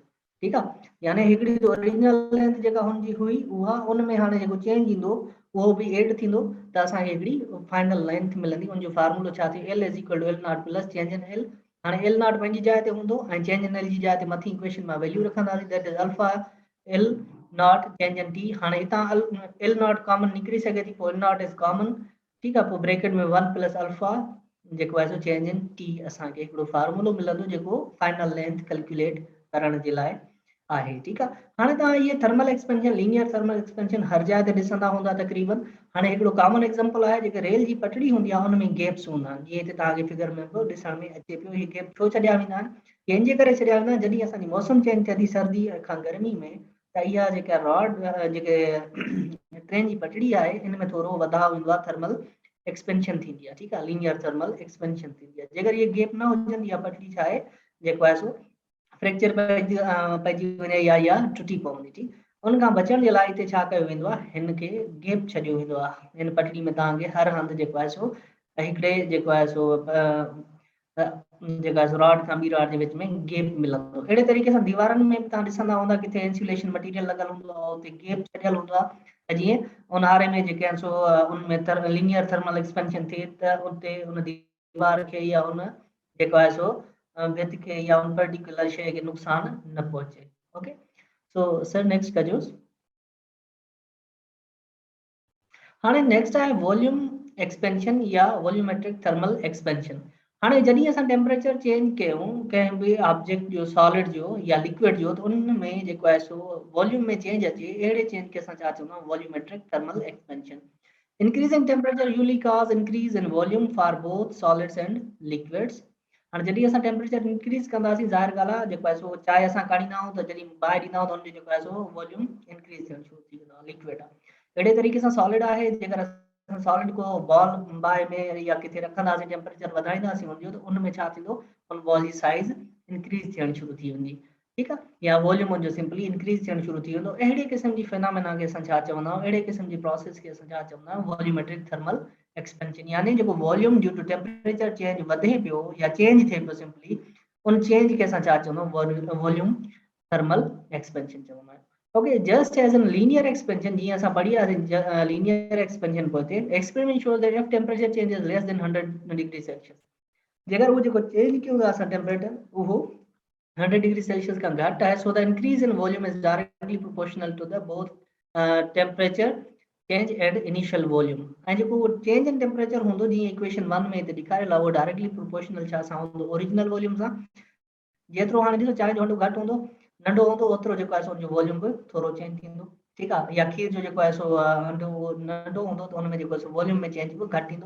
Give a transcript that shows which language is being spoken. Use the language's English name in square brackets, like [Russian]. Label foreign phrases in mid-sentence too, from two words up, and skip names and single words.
[Sindhi] ठीकु आहे, यानी हिकिड़ी [English] original length [Sindhi] जेका हुनजी हुई उहा उन में हाणे जेको चेंज ईंदो उहो बि एड थींदो त असांखे हिकिड़ी [English] final length [Sindhi] मिलंदी। उनजो फार्मूलो छा थी [English] L is equal to L0 plus change in L. [Sindhi] हाणे L0 पंहिंजी जाइ ते हूंदो ऐं [English] change in L [Sindhi] जी जाइ ते मथीं इक्वेशन में वैल्यू रखंदासीं [English] that is alpha L not change in T. [Sindhi] हाणे हितां [English] L not common [Sindhi] निकिरी सघे थी, पोइ [English] L not is common. [Sindhi] ठीकु आहे, पोइ ब्रैकेट में [English] 1 plus alpha [Sindhi] जेको आहे सो [English] change in T [Sindhi] असांखे हिकिड़ो फार्मूलो मिलंदो जेको [English] final length calculate [Sindhi] करण जे लाइ आहे। ठीकु आहे, हाणे तव्हां इहे [English] thermal expansion linear thermal expansion [Sindhi] हर जाइ ते ॾिसंदा हूंदा तक़रीबन। हाणे हिकिड़ो [English] common example [Sindhi] आहे जेके रेल जी पटड़ी हूंदी आहे उन में गैप्स हूंदा आहिनि, जीअं हिते तव्हांखे फिगर में बि ॾिसण में अचे पियो। इहे गैप छो छॾिया वेंदा आहिनि, कंहिंजे करे छॾिया वेंदा आहिनि, जॾहिं असांजी मौसम चेंज थिए थी सर्दी खां गर्मी में त इहा जेका रॉड जेके ट्रेन जी पटड़ी आहे इन में थोरो वधाव ईंदो आहे, [English] thermal expansion [Sindhi] थींदी आहे। ठीकु आहे, [English] linear thermal expansion [Sindhi] थींदी आहे। जेकर इहे गैप न हुजंदी आहे पटड़ी छा आहे जेको आहे सो फ्रैक्चर पइजी वञे या टुटी पवंदी। ठीकु, उन खां बचण जे लाइ हिते छा कयो वेंदो आहे, हिन खे गैप छॾियो वेंदो आहे। हिन पटड़ी में तव्हांखे हर हंधि जेको आहे सो हिकिड़े जेको आहे सो जेका रॉड खां ॿी रॉड जे विच में गैप मिलंदो। अहिड़े तरीक़े सां दीवारनि में बि तव्हां ॾिसंदा हूंदा किथे [English] insulation material [Sindhi] लॻल हूंदो आहे उते गैप छॾियल हूंदो आहे त जीअं ऊन्हारे में जेके आहिनि सो उनमें [English] linear thermal expansion [Sindhi] थिए त उते उन दीवार खे या उन जेको आहे सो भित खे या उन पर्टिकुलर शइ खे नुक़सान न पहुचे। [English] okay, so sir next [Sindhi] कजोसि। हाणे [English] नेक्स्ट आहे volume expansion या volumetric thermal expansion. [Sindhi] हाणे जॾहिं असां [English] temperature change [Sindhi] कयूं कंहिं बि ऑब्जेक्ट जो, सॉलिड जो या लिक्विड जो, त उन में जेको आहे सो वॉल्यूम में चेंज अचे, अहिड़े चेंज खे असां छा चवंदा आहियूं [English] volumetric thermal expansion. increasing temperature usually cause increase in volume for both solids and liquids. [Sindhi] हाणे जॾहिं असां [English] temperature increase [Sindhi] कंदासीं ज़ाहिर ॻाल्हि आहे जेको आहे सो चाहे असां काढ़ींदा आहियूं त जॾहिं बाहि ॾींदा आहियूं त हुनजो जेको आहे सो [English] volume increase [Sindhi] थियणु शुरू थी वेंदो आहे, लिक्विड आहे। अहिड़े तरीक़े सां सॉलिड आहे, जेकर असां सॉलिड को बॉल बाहि में या किथे रखंदासीं टेम्परेचर वधाईंदासीं हुनजो त उन में छा थींदो, उन बॉल जी [English] size increase [Sindhi] थियणु शुरू थी वेंदी। ठीकु आहे, या वॉल्यूम जो [English] simply increase [Sindhi] थियणु शुरू थी वेंदो। अहिड़े क़िस्म जी फिनोमेना खे असां छा चवंदा आहियूं, अहिड़े क़िस्म जी प्रोसेस खे असां छा चवंदा आहियूं [English] volumetric thermal expansion. [Sindhi] यानी जेको [English] volume due to temperature change [Sindhi] वधे पियो या चेंज थिए पियो सिंपली, उन चेंज खे असां छा चवंदा आहियूं [English] volume thermal expansion [Sindhi] चवंदा आहियूं। [English] okay, just as in linear expansion, [Sindhi] जीअं असां पढ़ी आहे [English] linear expansion [Sindhi] पोइ [English] experiment shows that if temperature change is less than 100 degree Celsius, [Sindhi] जेकर वो जेको चेंज कयूं था असां टेम्परेचर उहो [English] 100 degree Celsius [Sindhi] खां घटि आहे, [English] so the increase in volume is directly proportional to the both temperature change and initial volume. [Sindhi] ऐं जेको [English] change in temperature [Sindhi] हूंदो जीअं इक्वेशन 1 में हिते ॾेखारियल आहे, उहो [English] directly proportional [Sindhi] छा सां हूंदो, [English] original volume [Sindhi] सां। जेतिरो हाणे ॾिसो चांहि जो हंधो घटि हूंदो, नंढो हूंदो, ओतिरो जेको आहे सो उनजो वॉल्यूम बि थोरो चेंज थींदो। ठीकु आहे, या खीर जो जेको आहे सो नंढो हूंदो त हुन में जेको आहे सो वॉल्यूम में चेंज बि घटि थींदो।